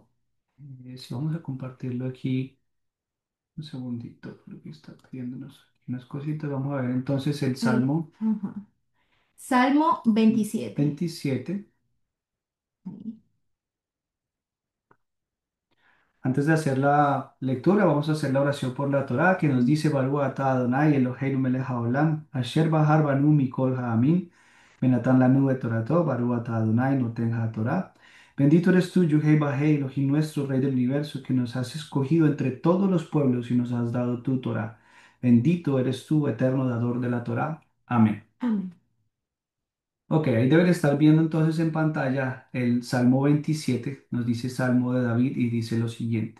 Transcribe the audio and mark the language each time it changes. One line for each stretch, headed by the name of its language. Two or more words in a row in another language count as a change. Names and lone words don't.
Spanish: Si vamos a compartirlo aquí, un segundito, porque está pidiéndonos unas cositas. Vamos a ver entonces el ahí? Salmo Ajá. Salmo 27. 27. Ahí. Antes de hacer la lectura, vamos a hacer la oración por la Torá que nos dice:
Hebrew: ברוך אתה אדוני אלוהינו מלך העולם אשר בחר בנו מכל העמים ונתן לנו תורתו ברוך אתה אדוני נותן התורה.
Spanish: Bendito eres tú, Yuhei Bajei, Elohim nuestro, Rey del universo, que nos has escogido entre todos los pueblos y nos has dado tu Torá. Bendito eres tú, eterno dador de la Torá. Amén. Amén. Ok, ahí deben estar viendo entonces en pantalla el Salmo 27, nos dice Salmo de David y dice lo siguiente.